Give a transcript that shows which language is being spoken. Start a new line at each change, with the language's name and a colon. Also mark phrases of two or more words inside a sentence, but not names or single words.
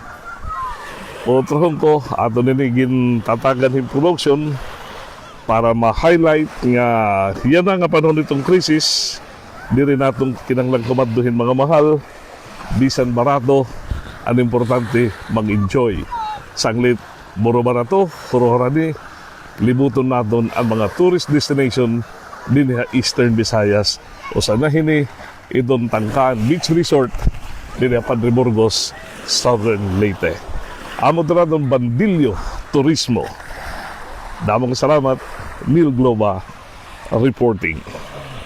Waray: Otrohon ko, ato ninigin tatagan yung production para ma-highlight nga yan nga panahon nitong krisis, di rin natong kinanglang kumadduhin mga mahal, bisan barato, ang importante mag-enjoy. Sanglit, muro barato, puro harani, libuton naton ang mga
English: tourist destination
Waray: din sa Eastern Visayas o sa nahini itong Tangkaan Beach Resort din sa Padre Burgos, Southern Leyte. Amo na ng Bandilyo Turismo. Damang salamat, Neil Globa reporting.